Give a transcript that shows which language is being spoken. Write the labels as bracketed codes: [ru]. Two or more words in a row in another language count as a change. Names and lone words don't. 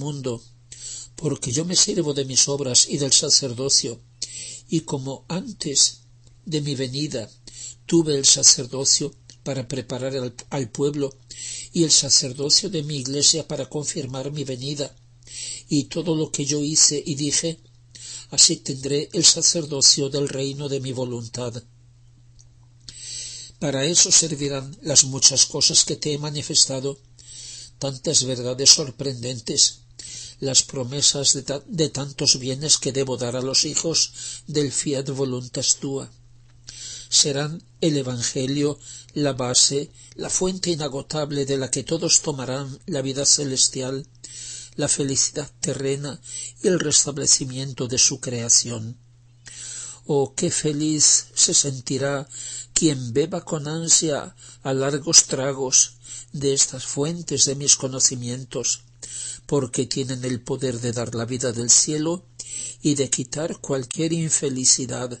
[es] mundo, porque yo me sirvo de mis obras y del sacerdocio, y como antes de mi venida tuve el sacerdocio para preparar al pueblo y el sacerdocio de mi iglesia para confirmar mi venida, y todo lo que yo hice y dije, así tendré el sacerdocio del reino de mi voluntad. Para eso servirán las muchas cosas que te he manifestado, tantas verdades sorprendentes, las promesas de tantos bienes que debo dar a los hijos del [la] fiat voluntas tua. [es] Serán el Evangelio la base, la fuente inagotable de la que todos tomarán la vida celestial, la felicidad terrena y el restablecimiento de su creación. Oh, qué feliz se sentirá quien beba con ansia a largos tragos de estas fuentes de mis conocimientos, porque tienen el poder de dar la vida del cielo y de quitar cualquier infelicidad.